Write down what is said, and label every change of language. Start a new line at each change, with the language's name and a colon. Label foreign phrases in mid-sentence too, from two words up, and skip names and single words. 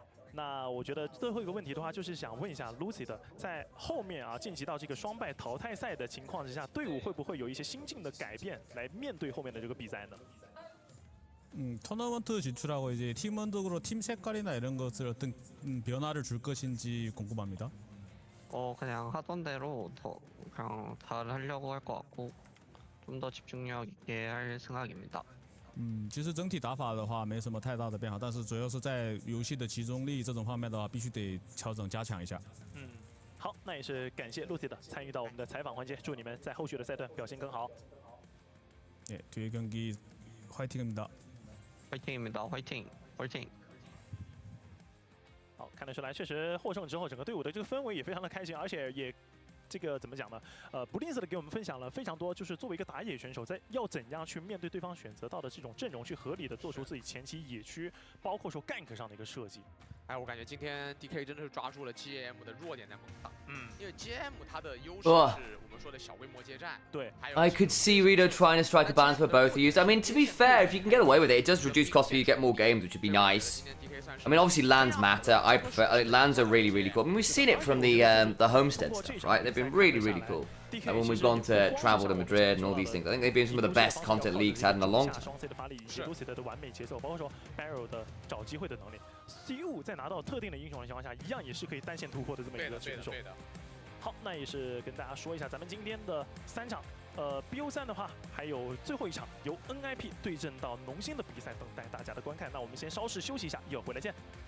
Chinese: 那我觉得最后一个问题的话，就是想问一下 Lucy 的，在后面啊晋级到这个双败淘汰赛的情况之下，队伍会不会有一些心境的改变来面对后面的这个比赛呢？
Korean: 토너먼트 진출하고 이제 팀원적으로 팀 색깔이나 이런 것을 어떤 변화를 줄 것인지 궁금합니다. 그냥 하던 대로 더 그냥 잘 하려고 할 것 같고 좀 더 집중력 있게 할 생각입니다.
Chinese: 其实整体打法的话没什么太大的变化，但是主要是在游戏的集中力这种方面的话，必须得调整加强一下。好，那也是感谢 Lucy 的参与到我们的采访环节，祝你们在后续的赛段表现更好。
Korean: 네, 뒤에 경기 화이팅입니다. 화이팅입니다. 화이팅. 화이팅.
Chinese: 好，看得出来，确实获胜之后，整个队伍的这个氛围也非常的开心，而且也。这个怎么讲呢？不吝啬的给我们分享了非常多，就是作为一个打野选手，在要怎样去面对对方选择到的这种阵容，去合理的做出自己前期野区，包括说 gank 上的一个设计。哎，我感觉今天 DK 真的是抓住了 GAM 的弱点在猛打。因为 GAM 它的优势是我们说的小规模接战。对。
English: I could see Rito trying to strike a balance for both of you. I mean, to be fair, if you can get away with it, it does reduce cost for you to get more games, which would be nice. I mean, obviously lands matter. I prefer lands are really, really cool. I mean, we've seen it from the homestead stuff, right? They've been really, really cool. Like when we've gone to travel to Madrid and all these things, I think they've been some of the best content leagues had in a long time.
Chinese: 双 C 的发力以及 Lucy 的完美节奏，包括说 Barrow 的找机会的能力 ，C5 在拿到特定的英雄的情况下，一样也是可以单线突破的这么一个选手。好，那也是跟大家说一下，咱们今天的3场。 BO3 的话，还有最后一场由 NIP 对阵到农心的比赛等待大家的观看。那我们先稍事休息一下，一会儿回来见。